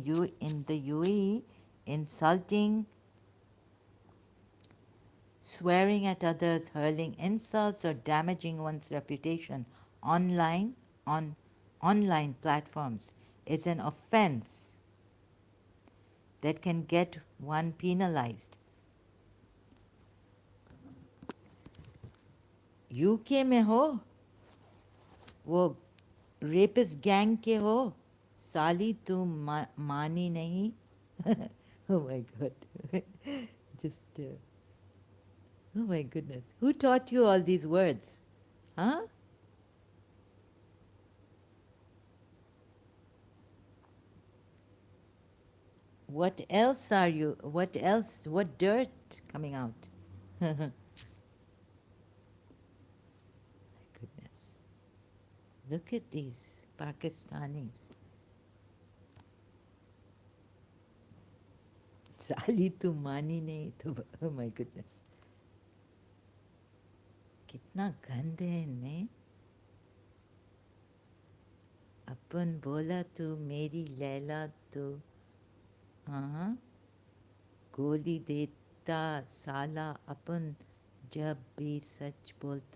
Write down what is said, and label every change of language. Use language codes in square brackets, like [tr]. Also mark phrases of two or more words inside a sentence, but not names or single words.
[en] You in the UAE insulting, swearing at others, hurling insults or damaging one's reputation on online platforms is an offense that can get one penalized. [hi] यूके में हो, वो रेपिस्ट गैंग के हो, साली तू मानी नहीं। [en] Oh my god. Just oh my goodness, who taught you all these words? Huh? What else are you? What else? What dirt coming out? Goodness. Look at these Pakistanis. [hi] साली तू मानी नहीं तो, [en] oh my goodness. [hi] कितना गंद है इनमें। अपन बोला तू मेरी लैला तो हाँ गोली देता साला अपन जब भी सच बोलता।